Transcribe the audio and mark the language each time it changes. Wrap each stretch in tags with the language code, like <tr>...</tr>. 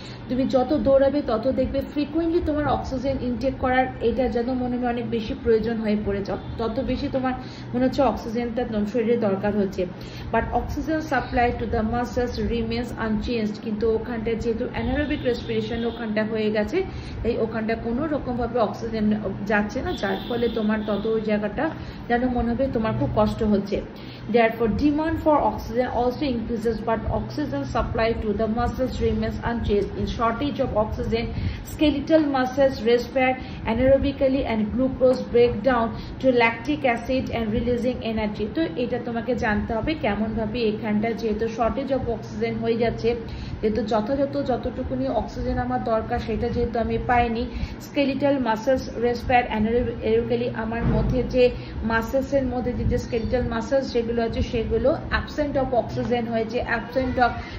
<bn>তুমি যত দৌড়াবে তত দেখবে ফ্রিকুয়েন্টলি তোমার অক্সিজেন ইনটেক করার এটা যেন মনে হয় অনেক বেশি প্রয়োজন হয়ে পড়েছে, তত বেশি তোমার মনে হচ্ছে অক্সিজেনটা শরীরে দরকার হচ্ছে।</bn> <en>But oxygen supply to the muscles remains unchanged.</en> <bn>কিন্তু ওখানটা যেহেতু অ্যানারোবিক রেসপিরেশন ওখানটা হয়ে গেছে, তাই ওখানটা কোনো রকম ভাবে অক্সিজেন যাচ্ছে না, যার ফলে তোমার তত ওই জায়গাটা যেন মনে হবে তোমার খুব কষ্ট হচ্ছে।</bn> <en>Therefore, demand for oxygen also increases, but oxygen supply to the muscles remains unchanged. In shortage of oxygen, skeletal muscles respire anaerobically and glucose break down to lactic acid and releasing energy.</en> <bn>তো এটা তোমাকে জানতে হবে কেমন ভাবে এখানটা যেহেতু shortage of oxygen হয়ে যাচ্ছে, যেহেতু যতটুকুনি অক্সিজেন আমার দরকার সেটা যেহেতু আমি পাইনি, স্কেলিটাল মাসেলস রেসপায়ার অ্যানারোবিক্যালি, আমার মধ্যে যে মাসেলসের মধ্যে যে স্কেলিটাল মাসেলস যেগুলো আছে সেগুলো অ্যাবসেন্ট অফ অক্সিজেন হয়েছে, অ্যাবসেন্ট অফ</bn>